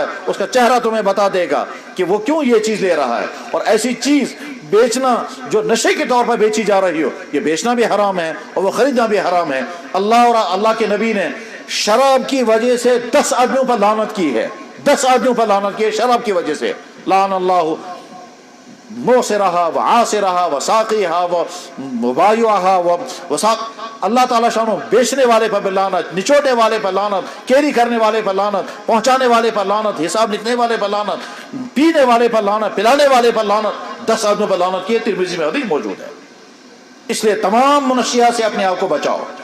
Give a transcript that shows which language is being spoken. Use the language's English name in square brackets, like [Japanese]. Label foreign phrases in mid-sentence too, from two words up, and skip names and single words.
[Urdu] اس کا چہرہ تمہیں بتا دے گا کہ وہ کیوں یہ چیز لے رہا ہے. اور ایسی چیز بیچنا جو نشے کے طور پر بیچی جا رہی ہو, یہ بیچنا بھی حرام ہے اور وہ خریدنا بھی حرام ہے. اللہ اور اللہ کے نبی نے شراب کی وجہ سے 10 آدمیوں پر لعنت کی ہے, 10 آدمیوں پر لعنت کی ہے شراب کی وجہ سے. [Arabic] لعن اللہ موسرہا وعاصرہا وساقیہا ومبایعہا وساق, [Urdu] اللہ تعالیٰ شانو بیچنے والے پر لعنت, نچوڑنے والے پر لعنت, کیری کرنے والے پر لعنت, پہنچانے والے پر لعنت, حساب لکھنے والے پر لعنت, پینے والے پر لعنت, پلانے والے پر لعنت. 10 آدمیوں پر لعنت کی ہے, ترمذی میں حدیث موجود ہے. اس لیے تمام منشیات سے اپنے آپ کو بچاؤ.